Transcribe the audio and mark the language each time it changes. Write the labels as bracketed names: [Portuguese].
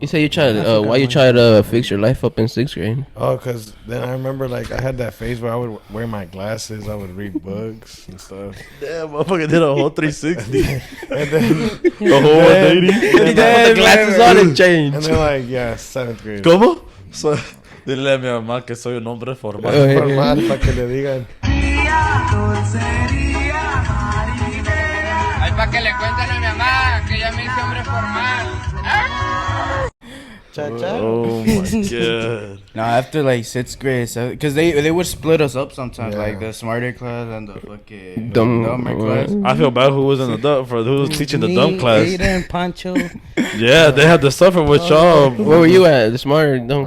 [English] You say you tried why you tried to fix your life up in 6th grade? Oh, because then I remember, like, I had that phase where I would wear my glasses. I would read books and stuff. Damn, motherfucker did a whole 360. And then... The whole 180. The glasses on and changed. And then, like, yeah, 7th grade. [Spanish] ¿Cómo? So, dile a mi mamá que soy un hombre formal. Formal, para que le digan. Ay, para que le cuenten a mi mamá que ya me hice hombre formal. [English] Oh my god. No, after like 6th grade, because they would split us up sometimes, Yeah. like the smarter class and the fucking Dumber class. I feel bad who was in the dumb for who was teaching the Me, dumb class. Ada, and Pancho. Yeah, they had to suffer with y'all. Where were you at? The smarter dumb.